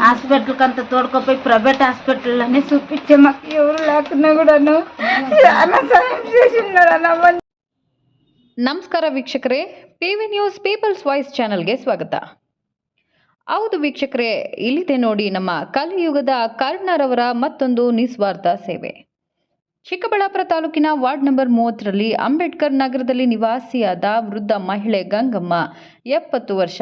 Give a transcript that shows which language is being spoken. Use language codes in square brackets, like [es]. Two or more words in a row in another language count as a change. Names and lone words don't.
[te] హాస్పిటల్కి తోడుకోపోయి ప్రైవేట్ హాస్పిటల్లోనే చూపించే మాకు ఎవరు లేకున్నా కూడాను చాలా సాయం చేసినారన్న. [kn] ನಮಸ್ಕಾರ ವೀಕ್ಷಕರೇ, PV ನ್ಯೂಸ್ ಪೀಪಲ್ಸ್ ವಾಯ್ಸ್ ಚಾನಲ್ಗೆ ಸ್ವಾಗತ. ಹೌದು ವೀಕ್ಷಕರೇ, ಇಲ್ಲಿದೆ ನೋಡಿ ನಮ್ಮ ಕಲಿಯುಗದ ಕರ್ಣರವರ ಮತ್ತೊಂದು ನಿಸ್ವಾರ್ಥ ಸೇವೆ. ಚಿಕ್ಕಬಳ್ಳಾಪುರ ತಾಲೂಕಿನ [en] ward number [kn] 30ರಲ್ಲಿ ಅಂಬೇಡ್ಕರ್ ನಗರದಲ್ಲಿ ನಿವಾಸಿಯಾದ ವೃದ್ಧ ಮಹಿಳೆ ಗಂಗಮ್ಮ 70 ವರ್ಷ.